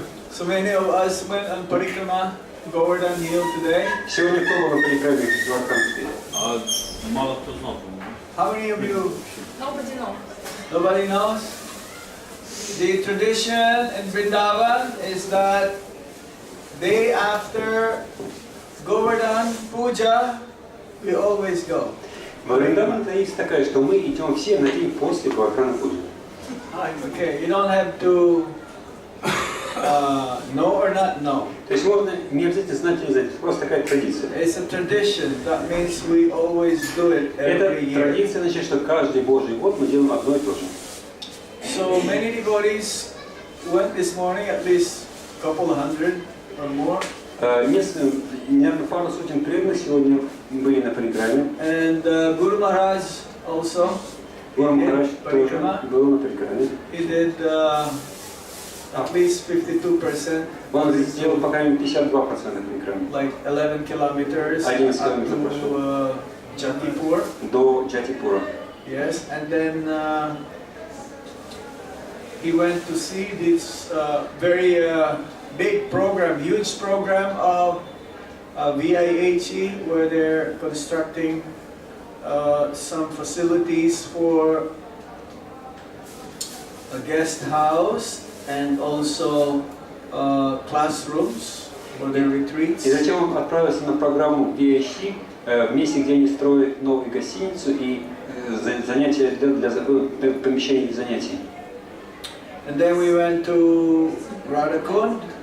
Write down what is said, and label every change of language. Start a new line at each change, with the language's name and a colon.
English: So many of us went on parikrama Govardhan Hill today.
Russian: Сегодня кто был на парикраме Джвардханской? Мало кто знал.
English: How many of you? Nobody knows. Nobody knows? The tradition in Vrindavan is that day after Govardhan Puja, we always go.
Russian: Во Вриндаване есть такая, что мы идем все на день после Govardhana Puja.
English: Okay, you don't have to know or not know.
Russian: То есть можно не обязательно знать или не знать, это просто такая традиция.
English: It's a tradition. That means we always do it
Russian: Это
English: every year.
Russian: традиция значит, что каждый Божий год мы делаем одно и то же.
English: So many devotees went this morning, at least a couple of hundred or more.
Russian: Наверное, пару сотен преданных сегодня были на парикраме.
English: And Guru Maharaj also.
Russian: Гуру Махарадж тоже
English: Parikrama.
Russian: был на парикраме.
English: He did at least 52%,
Russian: Он сделал по крайней мере 52% парикрамы.
English: like 11 kilometers up
Russian: 11 километров
English: to Jatipur.
Russian: До Джатипура.
English: Yes, and then he went to see this very big program, huge program of VIHE, where they're constructing some facilities for a guest house and also classrooms for their retreats.
Russian: И затем он отправился на программу VIHE, в месте, где они строят новую гостиницу и занятия для помещений для занятий.
English: And then we went to Radhakund